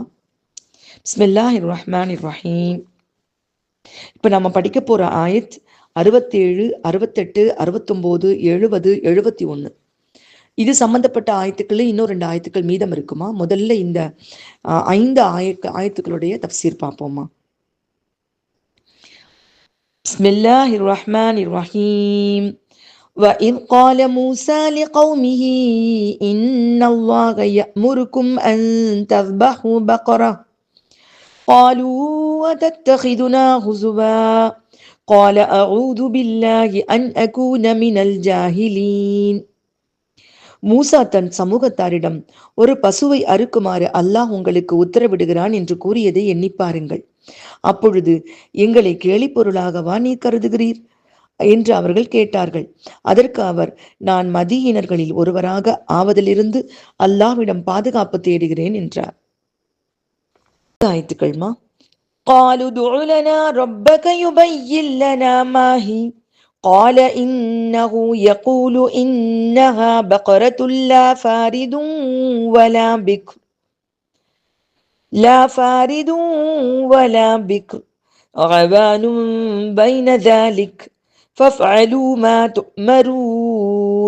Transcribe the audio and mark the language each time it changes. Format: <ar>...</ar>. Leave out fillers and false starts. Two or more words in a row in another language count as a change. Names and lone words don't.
<ar>بسم الله الرحمن الرحيم.</ar> <ta>இப்ப நம்ம படிக்க போற ஆயத் 67, 68, 69, 70, 71. இது சம்பந்தப்பட்ட ஆயத்துக்கள் இன்னும் 2 ஆயத்துக்கள் மீதம் இருக்குமா. முதல்ல இந்த 5 ஆயத்துக்களுடைய தஃப்சீர் பார்ப்போமா.</ta> <ar>بسم الله الرحمن الرحيم. وَإِذْ قَالَ مُوسَى لِقَوْمِهِ إِنَّ اللَّهَ يَأْمُرُكُمْ أَن تَذْبَحُوا بَقَرَةً قَالُوا أَتَتَّخِذُنَا هُزُوًا قَالَ أَعُوذُ بِاللَّهِ أَنْ أَكُونَ مِنَ الْجَاهِلِينَ.</ar> <ta>மூசா தன் சமூகத்தாரிடம், ஒரு பசுவை அறுக்குமாறு அல்லாஹ் உங்களுக்கு உத்தரவிடுகிறான் என்று கூறியதை எண்ணி பாருங்கள். அப்பொழுது எங்களை கேலி பொருளாகவா நீ கருதுகிறீர் என்று அவர்கள் கேட்டார்கள். அதற்கு அவர், நான் மதீயினர்களில் ஒருவராக ஆவதிலிருந்து அல்லாஹ்விடம் பாதுகாப்பு தேடுகிறேன் என்றார். ஆயத்துக்கள்மா.</ta> <ar>قالوا ادع لنا ربك يبين لنا ما هي قال إنه يقول إنها بقرة لا فارض ولا بكر عوان بين ذلك فافعلوا ما تؤمرون.</ar>